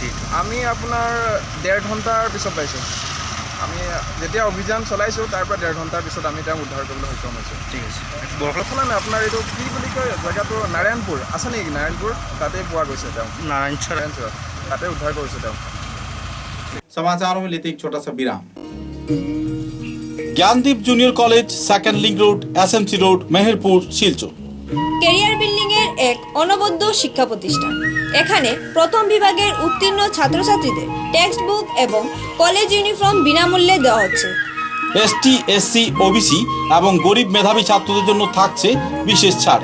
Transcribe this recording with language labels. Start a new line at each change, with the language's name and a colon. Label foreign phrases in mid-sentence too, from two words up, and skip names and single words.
Assamese: আমি আপোনাৰ 1.5 ঘণ্টাৰ পিছত পাইছোঁ। আমি যেতিয়া অভিযান চলাইছোঁ তাৰ পৰা 1.5 ঘণ্টাৰ পিছত আমি তেওঁক উদ্ধাৰ কৰিবলৈ সক্ষম হৈছোঁ। ঠিক আছে। বৰখলা নাই, আপোনাৰ এইটো কি বুলি কয় জেগাটো? নাৰায়ণপুৰ আছে নেকি? নাৰায়ণপুৰ, তাতে পোৱা গৈছে তেওঁ। নাৰায়ণপুৰ তাতে উদ্ধাৰ কৰিছোঁ তেওঁ।
Hindi: समाचारों में लेते एक छोटा सा विराम। ज्ञानदीप जूनियर कॉलेज, सेकंड लिंक रोड, एसएमसी रोड, मेहरपुर, শিলচর।
English: career building
Bangla: এর এক অনবদ্য শিক্ষা প্রতিষ্ঠান। এখানে প্রথম বিভাগের উত্তীর্ণ ছাত্রছাত্রীদের
English: text book
Bangla: এবং
English: college uniform
Bangla: বিনামূল্যে দেওয়া হচ্ছে। এসটি, এসসি, ওবিসি এবং গরিব মেধাবী ছাত্রদের জন্য থাকছে বিশেষ ছাড়।